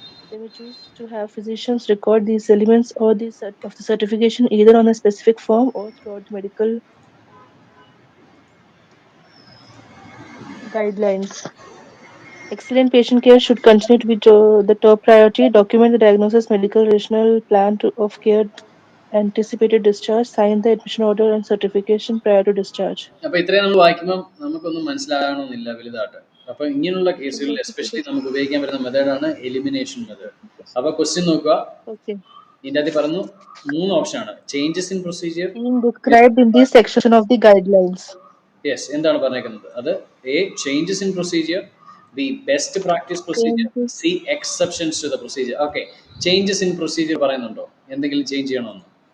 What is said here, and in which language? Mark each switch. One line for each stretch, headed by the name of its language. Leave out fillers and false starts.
English: They may choose to have physicians record these elements or of the certification either on a specific form or throughout the medical guidelines. Excellent patient care should continue to be the top priority. Document the diagnosis, medical rational plan of care, anticipated discharge, sign the admission order and certification prior to discharge.
Malayalam: അപ്പോൾ ഇത്രയും നമ്മൾ വായിക്കുമ്പോൾ നമുക്കൊന്നും മനസ്സിലാകണമെന്നില്ല വലുതായിട്ട്. അപ്പോൾ ഇങ്ങനെയുള്ള
English: Okay,
Malayalam: കേസുകളിൽ
English: okay,
Malayalam: especially നമുക്ക് ഉപയോഗിക്കാൻ പറ്റുന്ന മെത്തേഡാണ് എലിമിനേഷൻ മെത്തേഡ്. അപ്പോൾ ക്വസ്റ്റ്യൻ നോക്കുക.
English: okay.
Malayalam: ഇതിൻ്റെ അകത്ത് പറഞ്ഞു 3 ഓപ്ഷനാണ്:
English: Changes in procedure. Being described in this section of the guidelines.
Malayalam: Yes, എന്താണ് പറഞ്ഞേക്കുന്നത്?
English: അത് A changes in procedure, B best practice procedure, Changes. C exceptions to the procedure.
Malayalam: Okay, changes in procedure പറയുന്നുണ്ടോ എന്തെങ്കിലും change ചെയ്യണമെന്ന്?